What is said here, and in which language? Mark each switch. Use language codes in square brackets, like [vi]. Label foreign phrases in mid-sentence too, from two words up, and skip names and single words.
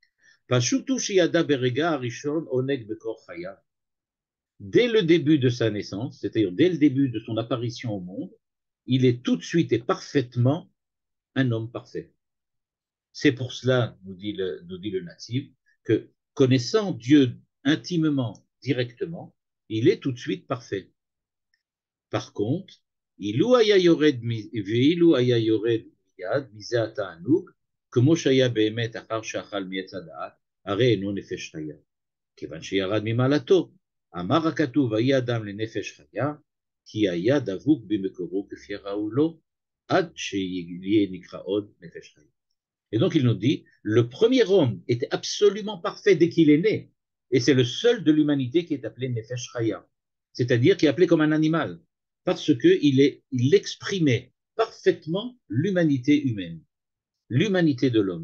[fr] Dès le début de sa naissance, c'est-à-dire dès le début de son apparition au monde, il est tout de suite et parfaitement un homme parfait. C'est pour cela, nous dit le natif, que connaissant Dieu intimement, directement, il est tout de suite parfait. Par contre, [he] אילו היה יורד מיד מזה התענוג, כמו שהיה באמת אחר שאכל מעץ הדעת, הרי אינו נפש חיה. כיוון שירד ממעלתו, אמר הכתוב, ויהי אדם לנפש חיה, כי היה דבוק במקורו כפי ראו לו, עד שיהיה נקרא עוד נפש חיה. [fr] Et donc il nous dit, le premier homme était absolument parfait dès qu'il est né, et c'est le seul de l'humanité qui est appelé [he] נפש חיה, [fr] c'est-à-dire qui est appelé comme un animal, parce qu'il exprimait parfaitement l'humanité humaine, l'humanité de l'homme.